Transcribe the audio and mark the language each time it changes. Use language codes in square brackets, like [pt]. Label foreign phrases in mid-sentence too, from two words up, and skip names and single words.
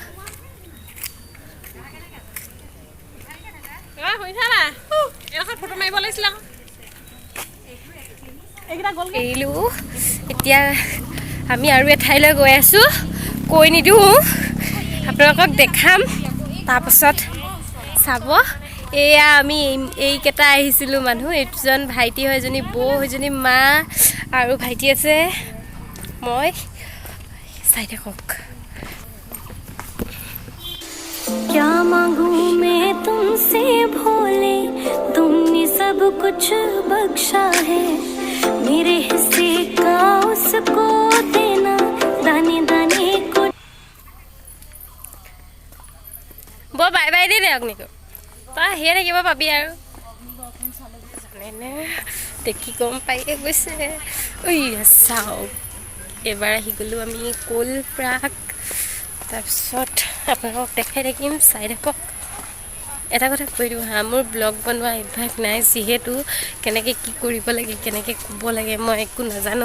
[as] এৰিলোঁ, এতিয়া আমি আৰু এঠাইলৈ গৈ আছোঁ, কৈ নিদিওঁ, আপোনালোকক দেখাম, তাৰপাছত চাব। এয়া আমি এইকেইটা আহিছিলোঁ মানুহ, এইজন ভাইটি হয়, এজনী বৌ, সেইজনী মা, আৰু ভাইটি আছে, মই, চাই থাকক। [hi] क्या मांगूं मैं तुमसे भोले, तुमने सब कुछ बख्शा है, मेरे हिस्से का उसको देना, दाने दाने को। बो बाय बाय दे अग्निको, [as] তই আহিয়ে থাকিব পাবি আৰু, দেখি গম পায়ে গৈছে। ঐ চাওক, এবাৰ আহি গ'লোঁ আমি ক'ল প্ৰাগ, তাৰপিছত আপোনালোকক দেখাই থাকিম, চাই থাকক। এটা কথা কৈ দিওঁ হা, মোৰ ব্লগ বনোৱা অভ্যাস নাই, যিহেতু কেনেকৈ কি কৰিব লাগে, কেনেকৈ ক'ব লাগে মই একো নাজানো।